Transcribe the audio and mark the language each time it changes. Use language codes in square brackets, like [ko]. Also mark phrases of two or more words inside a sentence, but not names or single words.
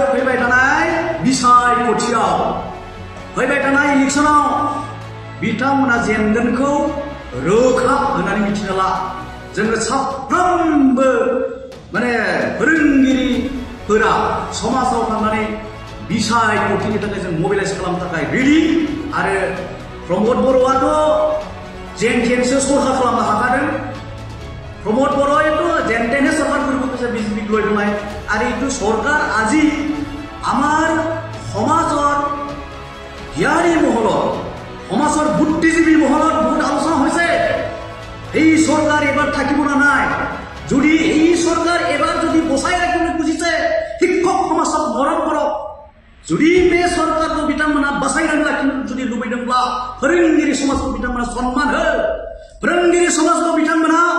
[brx] फैबाय थानाय बिसायख'थियाव फैबाय थानाय इलेक्सनाव बिथांमोना जेनगोनखौ रोखा होननानै मिथिना ला जोङो साफ्रोमबो माने फोरोंगिरिफोरा समाजाव थांनानै बिसायख'थिनि थाखाय जों मोबिलाइज खालामनो थाखाय रेडि आरो प्रमद बर'आथ' जेन तेनसो सरकार खालामनो हाखादों प्रमद बर'आथ' जेन तेने सरकार [as] কৰিব কৈছে বিজেপিক লৈ পেলাই আৰু এইটো চৰকাৰ আজি আমাৰ সমাজৰ জ্ঞানী মহলত সমাজৰ বুদ্ধিজীৱী মহলত বহুত আলোচনা হৈছে এই চৰকাৰ এবাৰ থাকিব না নাই যদি এই চৰকাৰ এবাৰ যদি বচাই ৰাখিব খুজিছে শিক্ষক সমাজক মৰম কৰক যদি [brx] बे सरकारखौ बिथांमोना बासायनानै लाखिनो जुदि लुबैदोंब्ला फोरोंगिरि समाजखौ बिथांमोना सन्मान हो फोरोंगिरि समाजखौ बिथांमोना